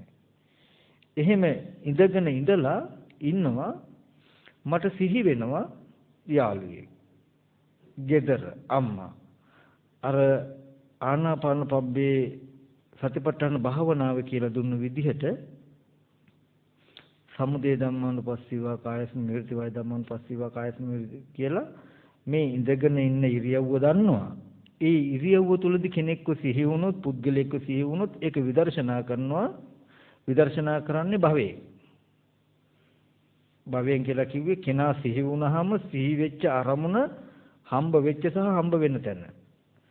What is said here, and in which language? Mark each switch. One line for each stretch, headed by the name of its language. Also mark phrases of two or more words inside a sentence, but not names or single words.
Sinhala: එහෙම ඉඳගෙන ඉඳලා ඉන්නවා මට සිහි වෙනවා යාළුවෙක්. ගෙදර අම්මා අර ආනාපාන පබ්බේ සතිපට්ඨාන භාවනාව කියලා දුන්න විදිහට
Pali: සමුදය ධම්මානුපස්සීවා කායස්මින් විරති වය ධම්මානුපස්සීවා කායස්මින්
Sinhala: කියලා මේ ඉඳගෙන ඉන්න ඉරියව්ව දන්නවා. ඒ ඉරියව්ව තුලදී කෙනෙක්ව සිහි වුණොත් පුද්ගලයෙක්ව සිහි වුණොත් ඒක විදර්ශනා කරනවා. විදර්ශනා කරන්නේ භවයෙන් කියලා කිව්වේ කෙනා සිහි වුණාම සිහි වෙච්ච අරමුණ හම්බ වෙච්ච සහ හම්බ වෙන තැන.